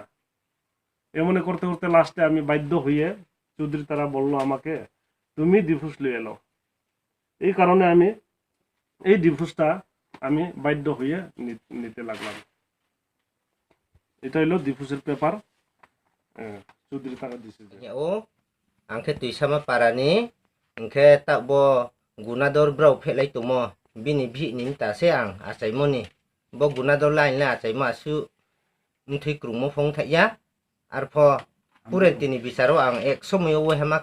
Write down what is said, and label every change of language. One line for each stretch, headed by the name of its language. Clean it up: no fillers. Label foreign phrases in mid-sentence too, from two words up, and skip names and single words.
Bangla: এমনি করতে করতে লাস্টে আমি বাধ্য হয়ে চৌধুরী তারা বললো আমাকে তুমি ডিভোর্স লিয়ে এলো। এই কারণে আমি এই ডিভোর্সটা আমি বাধ্য হয়ে নিতে লাগলাম। এটা হইলো ডিভোর্সের পেপার চৌধুরী তারা দিছে।
Kok Borok: ও angke tuisama parani angke tak bo Gunadhar brau phelai tumo bini bhi nim ta se ang asai moni bo Gunadhar lain la asai ma su nthoi krungmo phong thaya ar pho purentini bisaro ang 100 mayo we hama